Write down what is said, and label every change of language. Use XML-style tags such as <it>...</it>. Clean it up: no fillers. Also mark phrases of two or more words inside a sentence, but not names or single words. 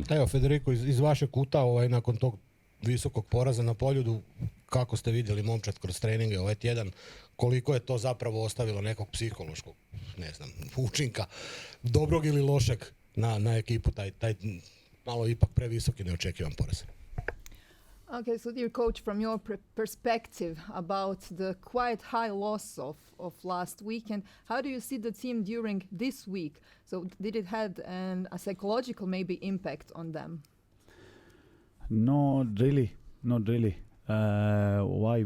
<hr>Evo, Federico, iz vašeg kuta, nakon tog visokog poraza na Poljudu, kako ste vidjeli momčad kroz treninge ovaj tjedan, koliko je to zapravo ostavilo nekog psihološkog, učinka, dobrog ili lošeg na ekipu, taj malo ipak previsoki neočekivan poraz?</hr> <en>Okay, so dear coach, from your perspective about the quite high loss of last weekend, how do you see the team during this week? So did it had a psychological maybe impact on them? Not really. Why?</en>